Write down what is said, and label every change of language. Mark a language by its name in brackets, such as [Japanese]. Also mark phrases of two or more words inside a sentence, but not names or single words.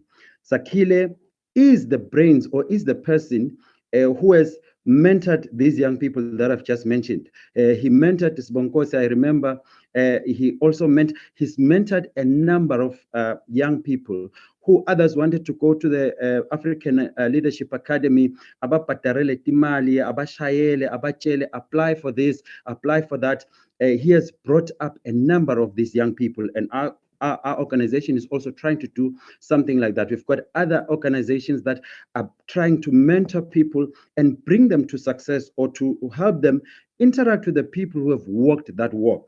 [English] Sakile is the brains or is the person who has mentored these young people that I've just mentioned. He mentored Sibonkosi, I remember. He's mentored a number of young people who others wanted to go to the African Leadership Academy, [Swati] abapatarele timali, abashayele, abachele, [English] apply for this, apply for that. He has brought up a number of these young people, and our organization is also trying to do something like that. We've got other organizations that are trying to mentor people and bring them to success, or to help them interact with the people who have walked that walk.